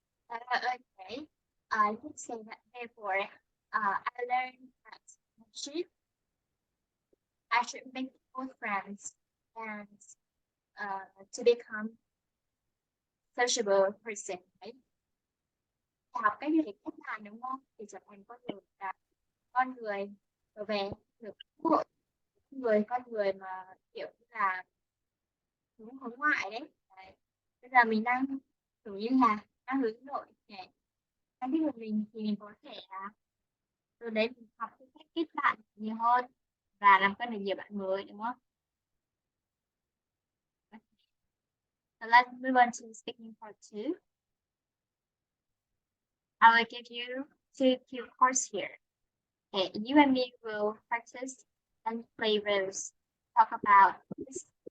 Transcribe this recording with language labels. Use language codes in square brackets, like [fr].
[en] Okay. I would say that therefore, I learned that I should make more friends and to become sociable person, right? [vi] Học cái việc cách làm đúng không? Thì trở thành con người về được xã hội, con người mà kiểu như là hướng ngoại đấy. Đấy. Bây giờ mình đang kiểu như là đang hướng nội để cái của mình thì mình có thể từ đấy mình học cái cách kết bạn nhiều hơn và làm quen được nhiều bạn mới đúng không? [en] So let's move on to speaking part 2. I will give you 2 cue cards here. Okay, you and me will practice and play roles. Talk about this.